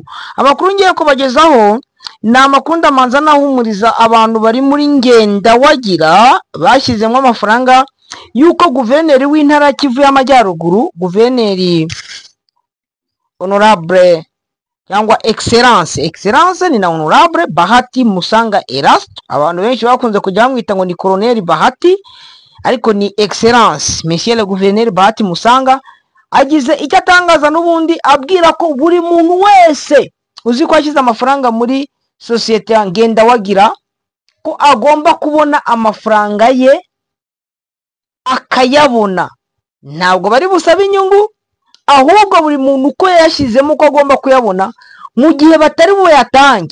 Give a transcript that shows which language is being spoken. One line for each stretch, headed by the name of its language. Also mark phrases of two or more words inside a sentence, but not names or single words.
Kinyarwanda: Amakuru ngiye kubagezaho ni amakuru ndamanza nahumuriza abantu bari muri Ngendawagira bashyizemo amafaranga yuko guverineri w'intara Kivu y'Amajyaruguru, guverineri honorable cyangwa excellence ni na honorable Bahati Musanga Erasto. Abantu benshi bakunze kujya bamwita ngo ni colonel Bahati, ariko ni
French: excellence monsieur le gouverneur
Kinyarwanda: Bahati Musanga. Agize icyo atangaza n'ubundi abwira ko buri muntu wese uzi ko ashyize amafaranga muri societe ya Ngendawagira ko agomba kubona amafaranga ye akayabona. Ntabwo bari busabe inyungu, ahubwo buri muntu uko yashyizemo ko agomba kuyabona, mu gihe batari buyatange.